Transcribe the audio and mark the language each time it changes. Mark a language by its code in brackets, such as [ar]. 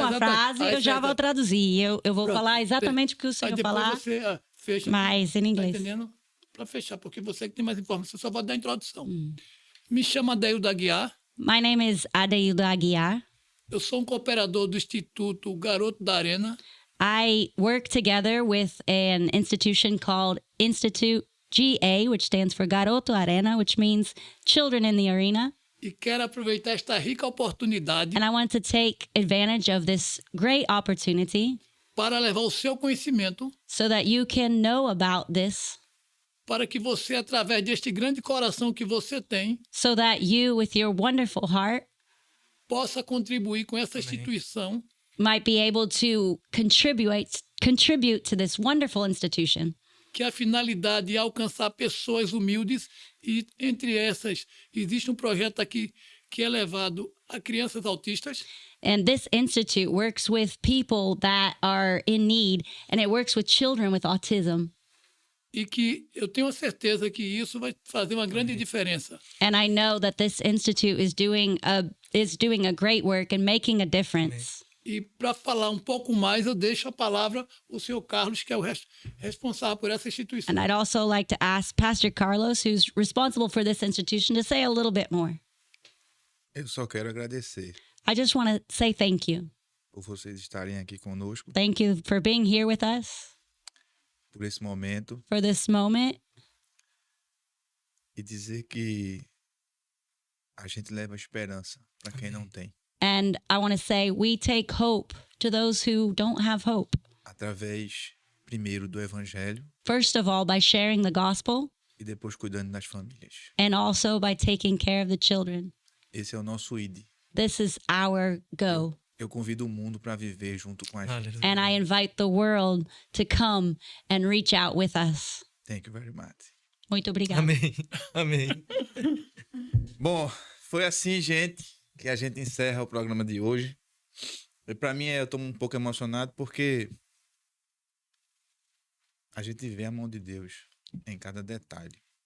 [pt] uma frase e eu já vou traduzir. Eu vou Pronto. falar exatamente o que o Aí senhor depois falar, você fecha. mas em Tá inglês. entendendo? Para fechar, porque você que tem mais informação, eu só vou dar a introdução. Me chamo Adeildo Aguiar, [en] My name is Adeildo Aguiar. [pt] eu sou um cooperador do Instituto Garoto da Arena, [en] I work together with an institution called Institute GA, which stands for Garoto Arena, which means Children in the Arena. [pt] e quero aproveitar esta rica oportunidade [en] And I want to take advantage of this great opportunity [pt] para levar o seu conhecimento, [en] so that you can know about this, [pt] para que você, através deste grande coração que você tem, [en] so that you, with your wonderful heart, [pt] possa contribuir com essa instituição [en] might be able to contribute to this wonderful institution. [pt] que a finalidade é alcançar pessoas humildes e, entre essas, existe um projeto aqui que é levado a crianças autistas, [en] And this institute works with people that are in need, and it works with children with autism. [pt] e que eu tenho a certeza que isso vai fazer uma grande diferença. [en] And I know that this institute is doing a great work and making a difference. [pt] E para falar um pouco mais, eu deixo a palavra ao senhor Carlos, que é o responsável por essa instituição. [en] And I'd also like to ask Pastor Carlos, who's responsible for this institution, to say a little bit more. [pt] Eu só quero agradecer [en] I just want to say thank you. [pt] por vocês estarem aqui conosco, [en] Thank you for being here with us [pt] por esse momento, [en] for this moment. [pt] e dizer que a gente leva esperança para quem não tem, [en] And I want to say we take hope to those who don't have hope. [pt] através, primeiro, do Evangelho [en] First of all, by sharing the gospel, [pt] e depois cuidando das famílias. [en] and also by taking care of the children. [pt] Esse é o nosso ID. [en] This is our go. [pt] Eu convido o mundo para viver junto com a gente. Aleluia. [en] And I invite the world to come and reach out with us. Thank you very much. [pt] Muito obrigada. Amém. Amém. Bom, foi assim, gente, que a gente encerra o programa de hoje. E para mim, eu tô um pouco emocionado porque a gente vê a mão de Deus em cada detalhe.